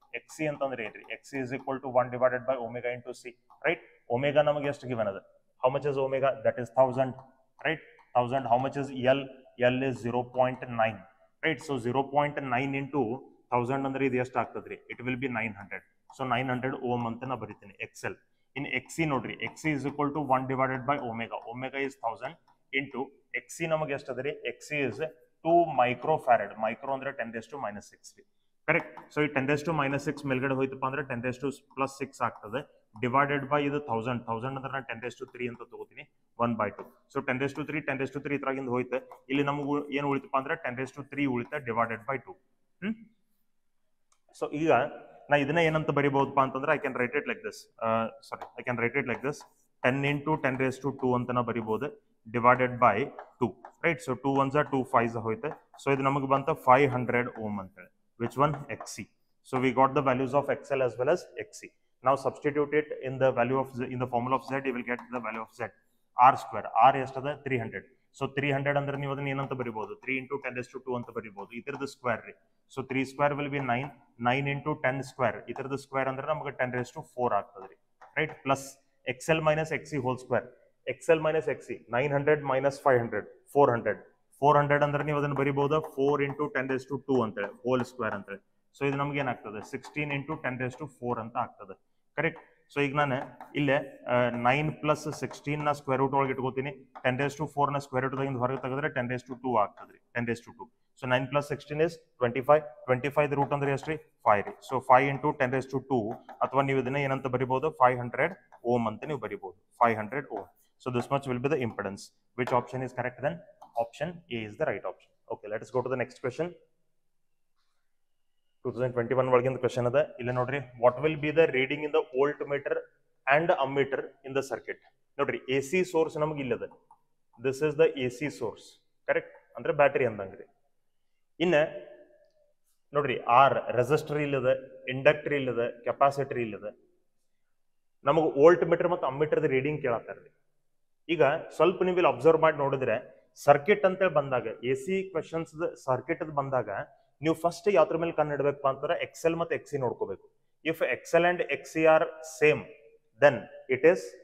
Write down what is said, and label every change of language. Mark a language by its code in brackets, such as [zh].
[en] XC [kn] ಅಂತಂದ್ರೆ ಏನ್ರಿ, [en] XC is equal to 1 divided by omega into C, right? Omega [kn] ನಮಗೆ ಎಷ್ಟು ಗಿವನ್ ಅದ, [en] How much is omega, that is 1000, right? 1000. How much is L, L is 0.9, right? [kn] So 0.9 into 1000 ಅಂದ್ರೆ ಇದು ಎಷ್ಟು ಆಗ್ತದ್ರಿ, [en] It will be 900. [kn] So 900 ohm ಅಂತ ನಾ ಬರೀತೀನಿ XL. ಇನ್ XC ನೋಡ್ರಿ, [en] XC is equal to 1 divided by omega. Omega is 1000 into XC [kn] ನಮಗೆ ಎಷ್ಟು ಅದರಿ, [en] XC is 2 microfarad. [kn] ಮೈಕ್ರೋ ಅಂದ್ರೆ 10⁻⁻6 ರೀ, ಕರೆಕ್ಟ್? ಸೊ ಈ 10⁻⁻6 ಮೇಲ್ಗಡೆ ಹೋಯ್ತಪ್ಪ ಅಂದ್ರೆ 10⁻+6 ಆಗ್ತದೆ, ಡಿವೈಡೆಡ್ ಬೈ ಇದು 1000 ಅಂದ್ರೆ ನಾನು 10⁻³ ಅಂತ ತಗೋತೀನಿ, 1/2. ಸೊ 10⁻³ 10⁻³ ಇದ್ರಾಗಿಂದ ಹೋಯ್ತೆ. ಇಲ್ಲಿ ನಮಗೂ ಏನು ಉಳಿತಪ್ಪ ಅಂದ್ರೆ 10⁻³ ಉಳಿತ ಡಿವೈಡೆಡ್ ಬೈ 2. ಸೊ ಈಗ ನಾ ಇದನ್ನ ಏನಂತ ಬರಿಬಹುದಪ್ಪ ಅಂತಂದ್ರೆ [en] I can write it like this, I can write it like this, 10 into 10⁻² [kn] ಅಂತ ನಾ ಬರಿಬಹುದು, [en] Divided by 2, right? [kn] So 2 1s 2 5s ಹೋಯ್ತೆ. So ಇದು ನಮಗೆ ಬಂತ 500 ಓಮ್ ಅಂತ ಹೇಳಿ. [en] Which one? [kn] XC. [en] So we got the values of XL as well as XC. Now substitute it in the value of Z, in the formula of Z, you will get the value of Z. [kn] R², R ಎಷ್ಟದ 300. So 300 ಅಂದ್ರೆ ನೀವು ಅದನ್ನ ಏನಂತ ಬರಿಬಹುದು, 3 into 10⁻² ಅಂತ ಬರಿಬಹುದು. ಇದರದ square ರೀ. So 3² will be 9, 9 into 10², ಇದರದ square ಅಂದ್ರೆ ನಮಗೆ 10⁻⁴ ಆಗ್ತದೆ ರೀ, right? [en] Plus XL minus XC whole square. XL minus XC 900 minus 500 400. [kn] 400 ಅಂದ್ರೆ ನೀವು ಅದನ್ನ ಬರಿಬಹುದು 4 into 10⁻² ಅಂತೇಳಿ ಹೋಲ್ ಸ್ಕ್ವೇರ್ ಅಂತೇಳಿ. ಸೊ ಇದು ನಮ್ಗೆ ಏನಾಗ್ತದೆ 16 into 10⁻⁴ ಅಂತ ಆಗ್ತದೆ, ಕರೆಕ್ಟ್? ಸೊ ಈಗ ನಾನು ಇಲ್ಲೇ 9 plus 16 ನ ಸ್ಕ್ವೇರ್ ರೂಟ್ ಒಳಗೆ ಇಟ್ಕೋತೀನಿ, 10⁻⁴ ನ ಸ್ಕ್ವೇರ್ ರೂಟ್ ಹೊರಗೆ ತೆಗೆದ್ರೆ 10⁻² ಆಗ್ತದೆ ರೀ, 10⁻². So 9 plus 16 is 25. 25 ರೂಟ್ ಅಂದ್ರೆ ಎಷ್ಟು ರೀ, 5 ರೀ. ಸೊ 5 into 10⁻², ಅಥವಾ ನೀವು ಇದನ್ನ ಏನಂತ ಬರಿಬಹುದು 500 ಓಮ್ ಅಂತ ನೀವು ಬರಿಬಹುದು, 500 ohm. [en] So this much will be the impedance. Which option is correct then? Option A is the right option. Okay, let us go to the next question. [kn] 2021 ಒಳಗಿನ question ಅದ. ಇಲ್ಲಿ ನೋಡ್ರಿ, [en] what will be the reading in the voltmeter and ammeter in the circuit? [kn] ನೋಡ್ರಿ, AC source ನಮಗೆ ಇಲ್ಲದ. [en] This is the AC source, correct? [kn] ಅಂದ್ರೆ battery ಅಂದಂಗ್ರಿ. ಇನ್ನ ನೋಡ್ರಿ, R resistor ಇಲ್ಲದ, ಇಂಡಕ್ಟರ್ ಇಲ್ಲದ, ಕೆಪಾಸಿಟರ್ ಇಲ್ಲದ. ನಮಗೆ ವೋಲ್ಟ್ ಮೀಟರ್ ಮತ್ತು ಅಮ್ಮೀಟರ್ ರೀಡಿಂಗ್ ಕೇಳತ್ತಾರ್ರಿ. ಈಗ ಸ್ವಲ್ಪ ನೀವು ಇಲ್ಲಿ ಅಬ್ಸರ್ವ್ ಮಾಡಿ ನೋಡಿದ್ರೆ, ಸರ್ಕ್ಯೂಟ್ ಅಂತೇಳಿ ಬಂದಾಗ, ಎ ಸಿ ಕ್ವೆಶನ್ಸ್ ಸರ್ಕ್ಯೂಟ್ ಬಂದಾಗ ನೀವು ಫಸ್ಟ್ ಯಾವ್ದ್ರ ಮೇಲೆ ಕಣ್ಣಿಡ್ಬೇಕಪ್ಪ ಅಂತಂದ್ರೆ XL ಮತ್ತು XC ನೋಡ್ಕೋಬೇಕು. [en] if XL and XC are same, then it is